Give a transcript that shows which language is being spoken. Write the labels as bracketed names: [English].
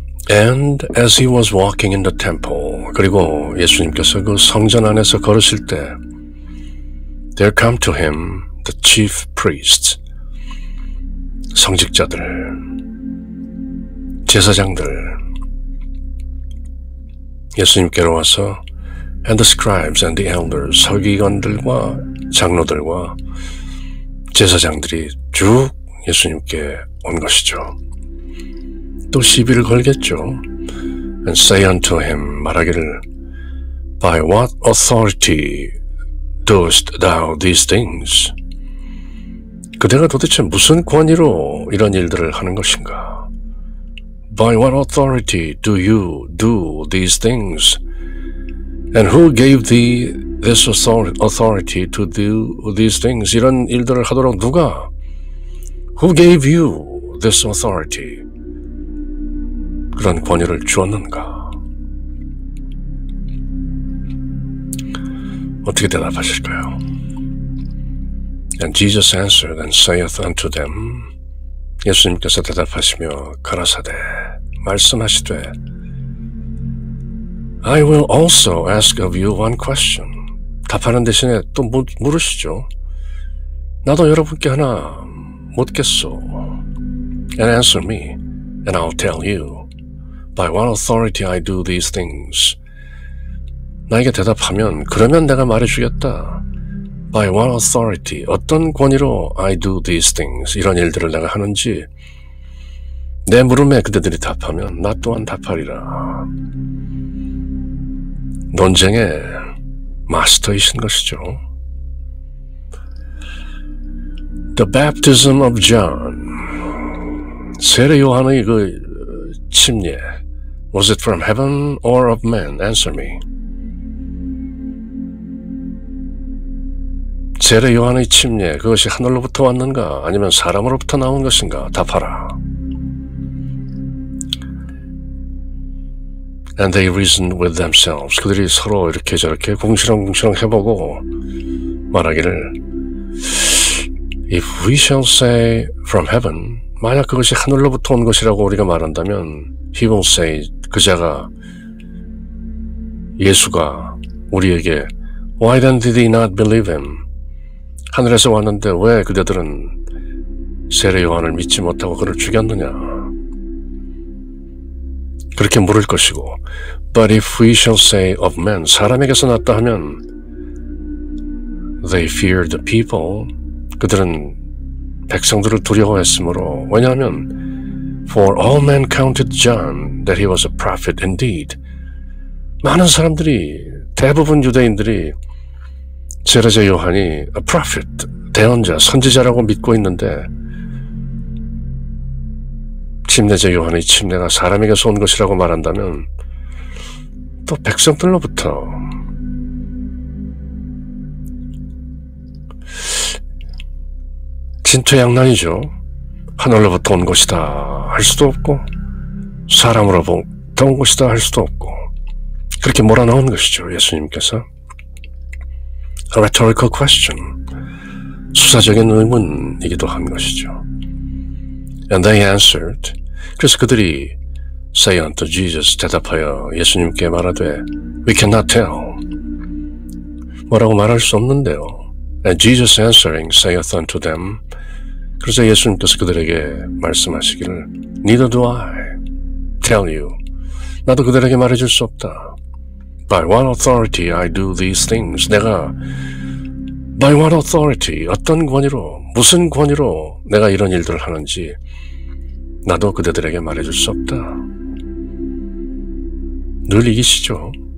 [English] And as he was walking in the temple, [Korean] 그리고 예수님께서 그 성전 안에서 걸으실 때 [English] there come to him the chief priests, [Korean] 성직자들, 제사장들, 예수님께로 와서 [English] and the scribes and the elders, [Korean] 서기관들과 장로들과 제사장들이 쭉 예수님께 온 것이죠. 또 시비를 걸겠죠. [English] And say unto him, [Korean] 말하기를 [English] By what authority doest thou these things? [Korean] 그대가 도대체 무슨 권위로 이런 일들을 하는 것인가? [English] By what authority do you do these things? And who gave thee this authority to do these things? [Korean] 이런 일들을 하도록 누가? [English] Who gave you this authority? [Korean] 그런 권위를 주었는가? 어떻게 대답하실까요? [English] And Jesus answered and saith unto them, [Korean] 예수님께서 대답하시며 가라사대 말씀하시되 [English] I will also ask of you one question. [Korean] 답하는 대신에 또 물으시죠. 나도 여러분께 하나 묻겠소. [English] And answer me, and I'll tell you by what authority I do these things. [Korean] 나에게 대답하면 그러면 내가 말해주겠다. [English] By what authority, [Korean] 어떤 권위로 [English] I do these things, [Korean] 이런 일들을 내가 하는지 내 물음에 그대들이 답하면 나 또한 답하리라. 논쟁의 마스터이신 것이죠. [English] The baptism of John, [Korean] 세례 요한의 그 침례, [English] was it from heaven or of men? Answer me. [Korean] 세례 요한의 침례, 그것이 하늘로부터 왔는가 아니면 사람으로부터 나온 것인가? 답하라. [English] And they reasoned with themselves. [Korean] 그들이 서로 이렇게 저렇게 궁시렁궁시렁 해보고 말하기를 [English] If we shall say from heaven, [Korean] 만약 그것이 하늘로부터 온 것이라고 우리가 말한다면 [English] He will say, [Korean] 그자가 예수가 우리에게 [English] Why then did they not believe him? [Korean] 하늘에서 왔는데 왜 그대들은 세례 요한을 믿지 못하고 그를 죽였느냐? 그렇게 물을 것이고 [English] But if we shall say of men, [Korean] 사람에게서 났다 하면 [English] They feared the people, [Korean] 그들은 백성들을 두려워했으므로, 왜냐하면 [English] For all men counted John that he was a prophet indeed. [Korean] 많은 사람들이, 대부분 유대인들이 세례자 요한이 a prophet, 대언자, 선지자라고 믿고 있는데 침례자 요한의 침례가 사람에게서 온 것이라고 말한다면 또 백성들로부터 진퇴양난이죠. 하늘로부터 온 것이다 할 수도 없고 사람으로부터 온 것이다 할 수도 없고 그렇게 몰아넣은 것이죠. 예수님께서 [English] A rhetorical question. [Korean] 수사적인 의문이기도 한 것이죠. [English] And they answered. [Korean] 그래서 그들이 [English] say unto Jesus, [Korean] 대답하여 예수님께 말하되 [English] We cannot tell. [Korean] 뭐라고 말할 수 없는데요. [English] And Jesus answering saith unto them. [Korean] 그래서 예수님께서 그들에게 말씀하시기를 [English] Neither do I tell you. [Korean] 나도 그들에게 말해줄 수 없다. [English] By what authority I do these things. [Korean] 내가 [English] By what authority, [Korean] 어떤 권위로, 무슨 권위로 내가 이런 일들을 하는지 나도 그대들에게 말해줄 수 없다. 늘 이기시죠.